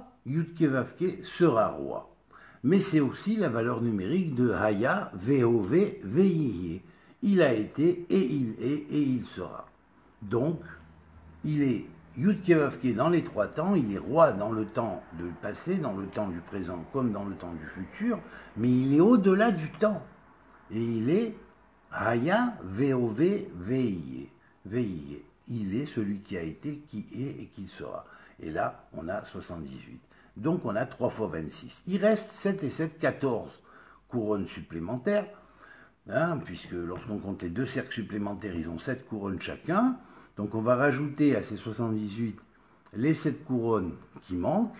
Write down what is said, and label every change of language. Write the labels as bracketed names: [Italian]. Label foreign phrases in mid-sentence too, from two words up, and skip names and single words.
[French] Yud-Kevavke sera roi. Mais c'est aussi la valeur numérique de Haya, V-O-V, V-I-I. Il a été, et il est, et il sera. Donc, il est Yud-Kevavke dans les 3 temps, il est roi dans le temps du passé, dans le temps du présent, comme dans le temps du futur, mais il est au-delà du temps. Et il est Haya, V-O-V, V-I-I. V-I-I. Il est celui qui a été, qui est et qui sera. Et là, on a 78. Donc, on a 3 fois 26. Il reste 7 et 7, 14 couronnes supplémentaires, puisque lorsqu'on compte les 2 cercles supplémentaires, ils ont 7 couronnes chacun. Donc, on va rajouter à ces 78 les 7 couronnes qui manquent.